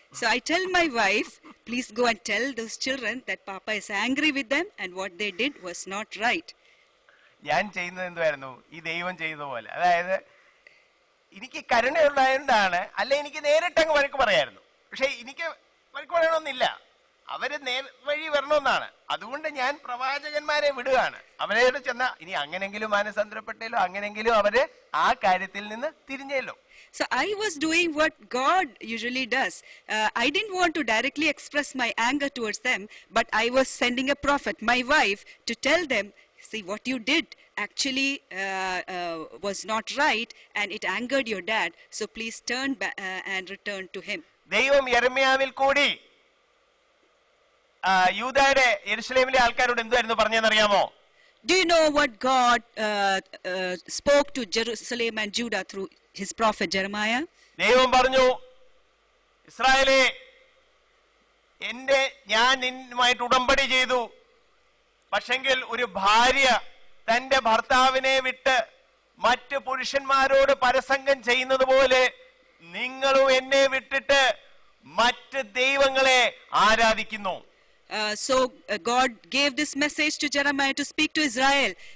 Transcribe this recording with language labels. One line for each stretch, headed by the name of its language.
English: So I tell my wife, please go and tell those children that Papa is angry with them and what they did was not right.
Malayalam: ഞാൻ ചെയ്യുന്നത് എന്തുവായിരുന്നു? ഈ ദൈവം ചെയ്ത പോലെ, അതായത് എനിക്ക് കരുണയുണ്ടായതുകൊണ്ടാണ്, അല്ല എനിക്ക് നേരിട്ടങ്ങ് വഴക്ക് പറയായിരുന്നു. പക്ഷെ എനിക്ക് വഴക്ക് പറയണമെന്നില്ല, അവര് വഴി വരണമെന്നാണ്. അതുകൊണ്ട് ഞാൻ പ്രവാചകന്മാരെ വിടുകയാണ്. അവരോട് ചെന്ന ഇനി അങ്ങനെങ്കിലും മാനസാന്തരപ്പെട്ടല്ലോ, അങ്ങനെങ്കിലും അവര് ആ കാര്യത്തിൽ നിന്ന് തിരിഞ്ഞല്ലോ.
English: So I was doing what God usually does. I didn't want to directly express my anger towards them, but I was sending a prophet, my wife, to tell them, see what you did actually was not right and it angered your dad. So please turn back and return to him.
Malayalam: ദൈവം യെരമ്യാവിൽ കൂടി യൂദയുടെ യെരുശലേമിലെ ആൾക്കാരോട് എന്തായിരുന്നു പറഞ്ഞതെന്നറിയാമോ?
English: Do you know what God spoke to Jerusalem and Judah through his prophet Jeremiah?
Malayalam: ദൈവം പറഞ്ഞു, ഇസ്രായേലേ, ഞാൻ നിന്നുമായിട്ട് ഉടമ്പടി ചെയ്തു, പക്ഷെങ്കിൽ ഒരു ഭാര്യ തന്റെ ഭർത്താവിനെ വിട്ട് മറ്റ് പുരുഷന്മാരോട് പരസംഗം ചെയ്യുന്നത് പോലെ നിങ്ങളും എന്നെ വിട്ടിട്ട് മറ്റ് ദൈവങ്ങളെ ആരാധിക്കുന്നു.
English: So God gave this message to Jeremiah to speak to Israel.